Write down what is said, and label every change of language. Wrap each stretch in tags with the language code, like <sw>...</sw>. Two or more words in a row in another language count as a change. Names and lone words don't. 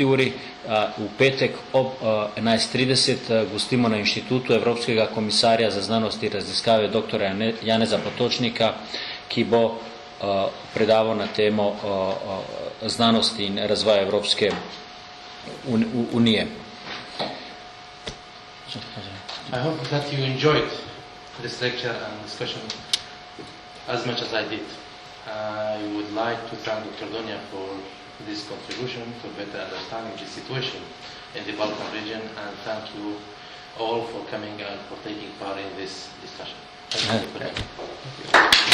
<sl>uri, v petek ob 11.30 gostimo na Inštitutu Evropskega komisarja za znanost in raziskave dr. Janeza Potočnika, ki bo predaval na temo znanosti in razvoja Evropske unije.</sl> <en>I hope that you enjoyed this lecture and discussion as much as I did. I would like to thank Dr. Donia for this contribution to better understanding the situation in the Balkan region, and thank you all for coming and for taking part in this discussion.</en>